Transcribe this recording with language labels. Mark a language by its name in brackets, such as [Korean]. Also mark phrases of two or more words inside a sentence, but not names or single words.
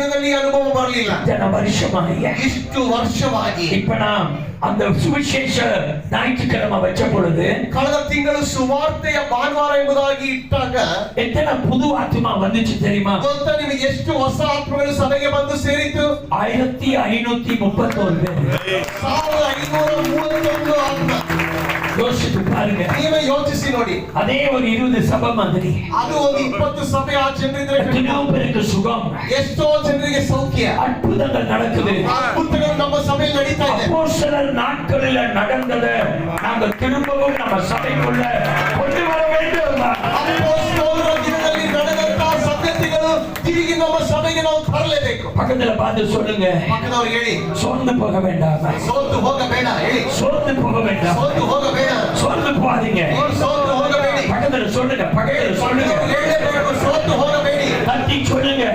[Kannada] ಸಭೆಯಲ್ಲಿ ಅನುಭವ ಬರಲಿಲ್ಲ. ಇಷ್ಟು ವರ್ಷವಾಗಿ [Tamil] இப்ப நாம் அந்த சுவிசேஷ ஞாயிற்றுக்கிழமை வச்ச பொழுது [Kannada] ಕಳೆದ ತಿಂಗಳು ಸುವಾರ್ತೆಯ ಭಾನುವಾರ ಎಂಬುದಾಗಿ ಇಟ್ಟಾಗ [Tamil] எத்தனை புது ஆத்மா வந்துச்சு தெரியுமா? [Kannada] ಗೊತ್ತಾ ನಿಮಗೆ ಎಷ್ಟು ಹೊಸ ಆತ್ಮಗಳು ಸಭೆಗೆ ಬಂದು ಸೇರಿತು? [Tamil] 1531 பேர். [Kannada] 1531 ಆತ್ಮ. [Tamil] யோசித்து பாருங்க. [Kannada] ನೀವೇ ಯೋಚಿಸಿ ನೋಡಿ. [Tamil] அதே ஒரு 20 சபை மாதிரி. [Kannada] ಅದು ಒಂದು 20 ಸಭೆ ಆ ಜನರಿದ್ರೆ [Tamil] எத்தனையோ பேருக்கு சுகம். [Kannada] ಎಷ್ಟೋ ಜನರಿಗೆ ಸೌಖ್ಯ. [Tamil] அற்புதங்கள் நடக்குது. [Kannada] ಅದ್ಭುತಗಳು ನಮ್ಮ ಸಭೆಯಲ್ಲಿ ನಡೀತಾ ಇದೆ. [Tamil] அப்போஸ்தலர் நாட்களில் நடந்தது நாங்க திரும்பவும் நம்ம சபைக்குள்ள கொண்டு வர வேண்டும். [Kannada] அப்போஸ்தலರ ದಿನದಲ್ಲಿ ನಡೆದಂತ ಸಂಗತಿಗಳು ತಿರುಗಿ ನಮ್ಮ ಸಭೆಗೆ ನಾವು ತರಲೇಬೇಕು. [Tamil] பக்கத்துல பார்த்து சொல்லுங்க. [Kannada] ಪಕ್ಕದವರು ಹೇಳಿ, [Tamil] சோர்ந்து போக வேண்டாம். [Kannada] ಸೋತು ಹೋಗಬೇಡ ಹೇಳಿ. [Tamil] சோர்ந்து போக வேண்டாம். [Kannada] ಸೋತು ಹೋಗಬೇಡ. [Tamil] சோர்ந்து போகாதீங்க. [Kannada] ಸೋತು ಹೋಗಬೇಡಿ. [Tamil] பக்கத்துல சொல்லுங்க. பக்கத்துல சொல்லுங்க. [Kannada] ಹೇಳಬೇಕು, ಸೋತು ಹೋಗಬೇಡಿ. [Tamil] தட்டி சொல்லுங்க.